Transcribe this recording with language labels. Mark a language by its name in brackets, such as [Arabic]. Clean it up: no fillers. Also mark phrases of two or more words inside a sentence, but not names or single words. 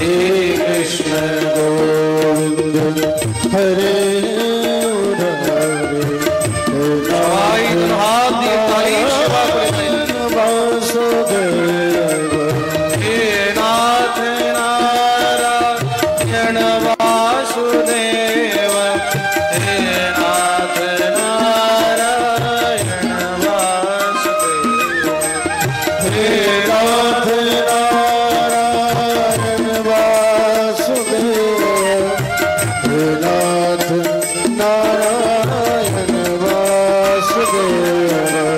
[Sanskrit] कृष्ण गोविंद हरे मुरारे [Bangla] সবাই দুটো হাত দিয়ে তালি সেবা করে দেন। [Sanskrit] वासुदेव हे नाथ नारायण वासुदेव, हे नाथ नारायण वासुदेव, हे नाथ नारायण वासुदेव हे नाथ नारायण वासुदेव